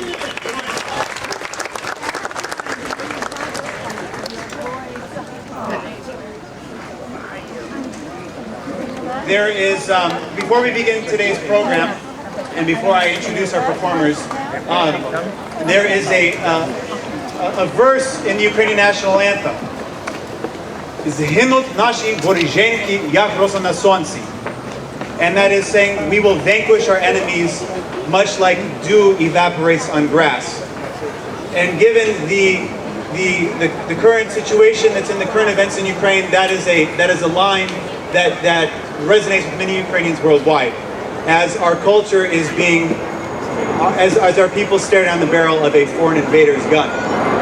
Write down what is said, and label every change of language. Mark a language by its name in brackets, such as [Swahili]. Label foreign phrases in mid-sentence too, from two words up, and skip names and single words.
[English] There is, before we begin today's program, and before I introduce our performers, there is a verse in the Ukrainian national anthem. [Ukrainian] Згинуть наші воріженьки, як роса на сонці. [English] And that is saying, we will vanquish our enemies much like dew evaporates on grass. And given the current situation that's in the current events in Ukraine, that is a line that resonates with many Ukrainians worldwide, as our culture is being, as our people stare down the barrel of a foreign invader's gun.